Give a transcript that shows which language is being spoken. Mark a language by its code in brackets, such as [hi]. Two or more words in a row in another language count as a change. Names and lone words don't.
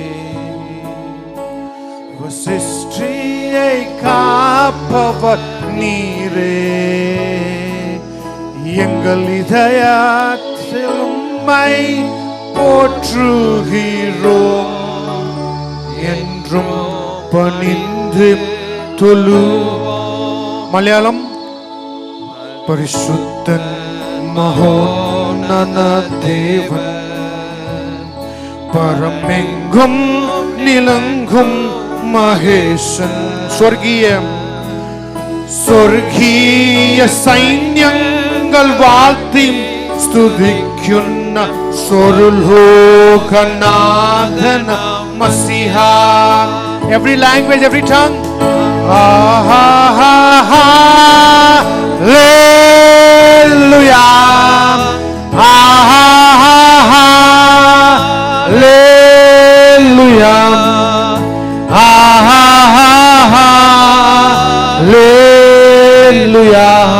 [ta] சிருஷ்டியை காப்பவர் நீரே, எங்கள் இதயத்தில் உம்மை போற்றுகிறோம், என்றும் பணிந்து தொழுவோம். மலையாளம். பரிசுத்தன் மகோன்னத தேவன், பரமெங்கும் நிலங்கும் [ml] മഹേശൻ, സ്വർഗീയ സൈന്യങ്ങൾ വാഴ്ത്തി സ്തുതിക്കുന്ന സ്വർലോകനാഥന മസിഹ. [en] Every language, every tongue. Hallelujah. Hallelujah. Hallelujah.